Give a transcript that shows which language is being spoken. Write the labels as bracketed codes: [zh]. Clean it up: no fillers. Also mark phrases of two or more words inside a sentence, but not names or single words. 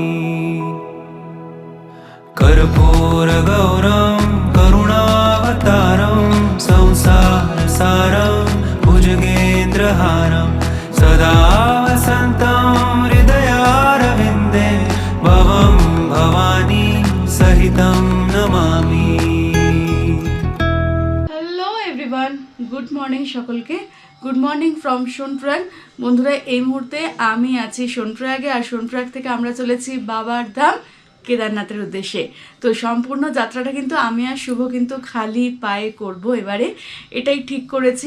[sa] कर्पूरगौरं करुणावतारं संसारसारं भुजगेन्द्रहारं सदा वसन्तं हृदयारविन्दे भवं भवानी सहितं नमामि। [en] Hello everyone, good morning [bn] সকলকে। [en] good morning from Sonprayag. [bn] বন্ধুরা, এই মুহূর্তে আমি আছি সোনপ্রয়াগে, আর সোনপ্রয়াগ থেকে আমরা চলেছি বাবার ধাম কেদারনাথের উদ্দেশ্যে। তো সম্পূর্ণ যাত্রাটা কিন্তু আমি আর শুভ কিন্তু খালি পায়ে করব এবারে, এটাই ঠিক করেছি।